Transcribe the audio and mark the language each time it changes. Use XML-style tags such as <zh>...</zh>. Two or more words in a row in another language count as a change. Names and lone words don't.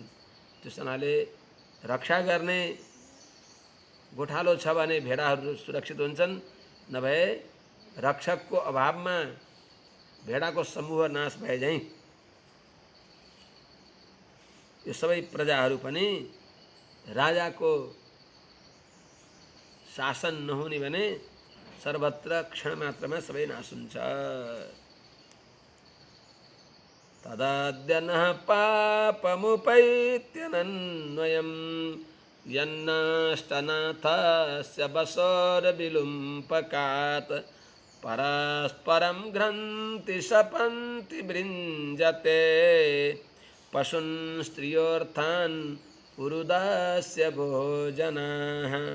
<ne>त्यस हुनाले रक्षा गर्ने गोठालो छ भने भेडाहरू सुरक्षित हुन्छन्, नभए रक्षकको अभावमा भेडाको समूह नाश भए झैँ यो सबै प्रजाहरू पनि राजाको शासन नहुने भने सर्वत्र क्षण मात्रमा सबै नाश हुन्छ।</ne> <sa>तदाद्य नः पापमुपैत्यनन्वयम् यन्नष्टनाथस्य बसोर्विलुम्पकात् परस्परं घ्रन्ति शपन्ति भृञ्जते पशून् स्त्रियोऽर्थान् पुरुदस्य भोजनाः।</sa>